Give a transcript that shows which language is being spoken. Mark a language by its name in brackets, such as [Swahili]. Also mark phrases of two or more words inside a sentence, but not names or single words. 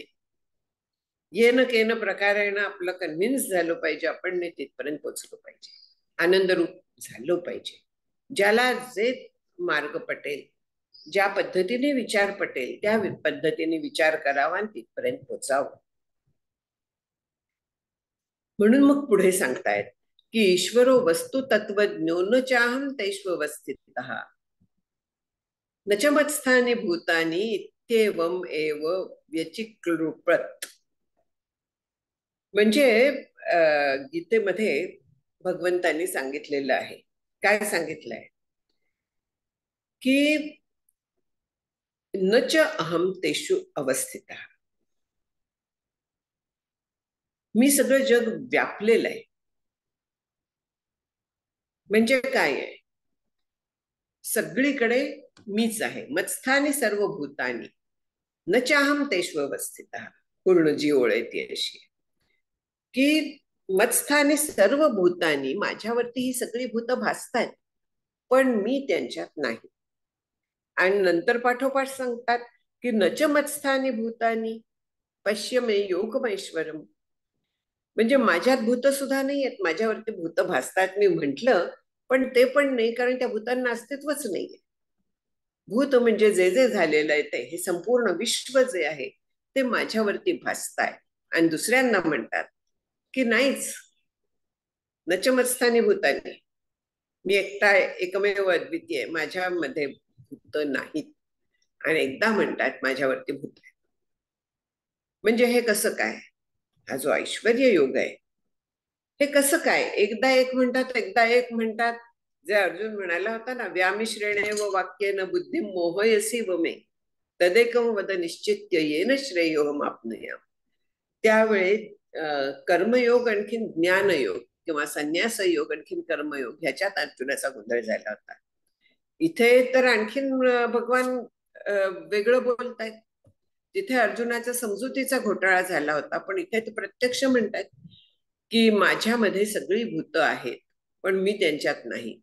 [Marathi] येणं केनं प्रकारेण आपलं कन्व्हिन्स झालं पाहिजे, आपण नाही तिथपर्यंत पोचलो पाहिजे. आनंदरूप झालं पाहिजे. ज्याला जे मार्ग पटेल, ज्या पद्धतीने विचार पटेल त्या पद्धतीने विचार करावा आणि तिथपर्यंत पोचावं. म्हणून मग पुढे सांगतायत की [Sanskrit] ईश्वरो वस्तु तत्वज्ञो न चाहम तैश्वस्थितः न च मत्स्थानी भूतानी इत्येवम एव व्यचिक्लृपत. [Marathi] म्हणजे गीतेमध्ये भगवंतांनी सांगितलेलं आहे. काय सांगितलंय की [Sanskrit] न च अहम तेषु अवस्थितः. [Marathi] मी सगळं जग व्यापलेलं आहे. म्हणजे काय आहे? सगळीकडे मीच आहे. [Sanskrit] मत्स्थानी सर्व भूतानी न चाहम तेषु अवस्थितः. [Marathi] पूर्ण जी ओळ आहे ती अशी की [Sanskrit] मत्स्थानी सर्व भूतानी, [Marathi] माझ्यावरती ही सगळी भूत भासतायत पण मी त्यांच्यात नाही. आणि नंतर पाठोपाठ सांगतात की [Sanskrit] नच मत्स्थानी भूतानी पश्य मे योगमैश्वरम. [Marathi] म्हणजे माझ्यात भूत सुद्धा नाही आहेत. माझ्यावरती भूत भासतात मी म्हंटल पण ते पण नाही, कारण त्या भूतांना अस्तित्वच नाहीये. भूत म्हणजे जे जे झालेलं आहे ते, हे संपूर्ण विश्व जे आहे ते माझ्यावरती भासताय. आणि दुसऱ्यांना म्हणतात की नाहीच, [Sanskrit] नचमत्स्थानी भूतानी, [Marathi] मी एकटा एकमेव अद्वितीय, माझ्यामध्ये भूत नाहीत. आणि एकदा म्हणतात माझ्यावरती भूत आहे. म्हणजे हे कसं काय? हा जो ऐश्वर्य योग आहे हे कसं काय? एकदा एक म्हणतात, एकदा एक म्हणतात. जे अर्जुन म्हणाला होता ना, [Sanskrit] व्यामिश्रेणे व वाक्येन बुद्धी मोहयसी व मे तदेकम वद निश्चित्य येन श्रेयोहम आपनुयाम. [Marathi] त्यावेळी कर्मयोग आणखीन ज्ञानयोग किंवा संन्यास योग आणखीन कर्मयोग ह्याच्यात अर्जुनाचा गोंधळ झाला होता. इथे तर आणखीन भगवान वेगळं बोलतायत. तिथे अर्जुनाचा समजुतीचा घोटाळा झाला होता, पण इथे ते प्रत्यक्ष म्हणतात की माझ्यामध्ये सगळी भूत आहेत पण मी त्यांच्यात नाही.